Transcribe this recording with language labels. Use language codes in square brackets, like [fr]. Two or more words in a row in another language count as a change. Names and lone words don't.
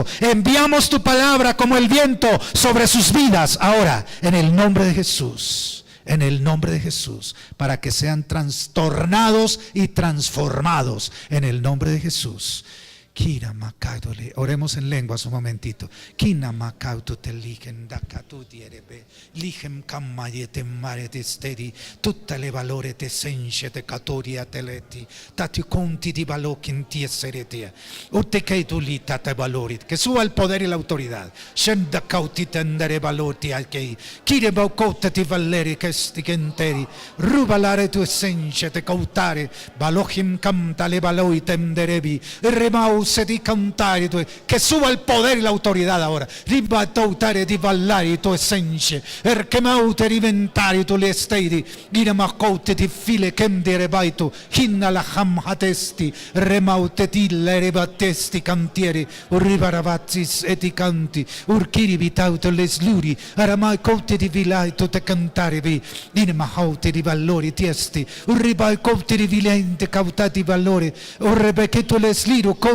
[es] Enviamos tu palabra como el viento sobre sus vidas ahora, en el nombre de Jesús. En el nombre de Jesús, para que sean trastornados y transformados en el nombre de Jesús. Oremos en lenguas un momentito. Lichem kamayete marete stedi, tutte le valore te senche te catoria teleti, tati conti di valokin tieseretia, utte che tu lita te valorit, que suba el poder y la autoridad. Shenda cauti tendere valoti al che, kire baucote ti valleri che stigenteri, rubalare tu senche te cautare, valochim camta le valoi tenderebi, remau se di cantare tu, que suba el poder y la autoridad ahora. Ribatautare di vallari tu senche, che maute riventari tu le stedi, ina macote ti file kem de rebaitu, hinna la ham hatesti, remaute tille rebattesti cantieri, urrivaravazis eticanti, urkiri vitauto le sluri, aramai cote di vilai tu te cantarevi, ina mahaute di valori tiesti, urribai cote di vilente cautati valori, urrebe che tu le sliru cote